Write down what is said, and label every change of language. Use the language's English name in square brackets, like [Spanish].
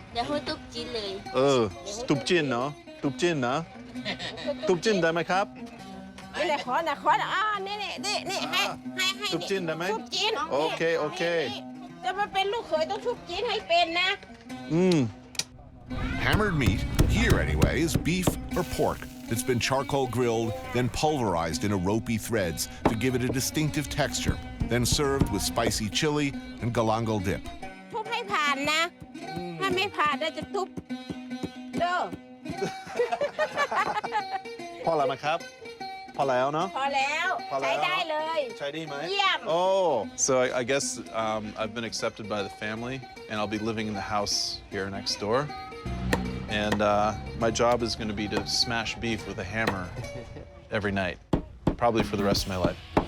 [Thai] เดี๋ยวให้ตุ๊กจีนเลย ตุบจินเนาะ ตุบจินนะ ตุบจินได้ไหมครับ นี่แหละขอนะนี่ให้ ทุบจีนได้ไหม ทุบจีน โอเค จะมาเป็นลูกเขยต้องทุบจีนให้เป็นนะ [English] Hammered meat, here anyway, is beef or pork that's been charcoal grilled, then pulverized into ropey threads to give it a distinctive texture, then served with spicy chili and galangal dip. [Thai] ทุบให้ผ่านนะ ถ้าไม่ผ่านจะทุบเด้อ พอแล้วไหมครับ พอแล้วเนาะ พอแล้วใช้ได้เลย ใช้ดีไหม เยี่ยม [English] Oh, so I guess I've been accepted by the family, and I'll be living in the house here next door. And my job is going to be to smash beef with a hammer every night, probably for the rest of my life.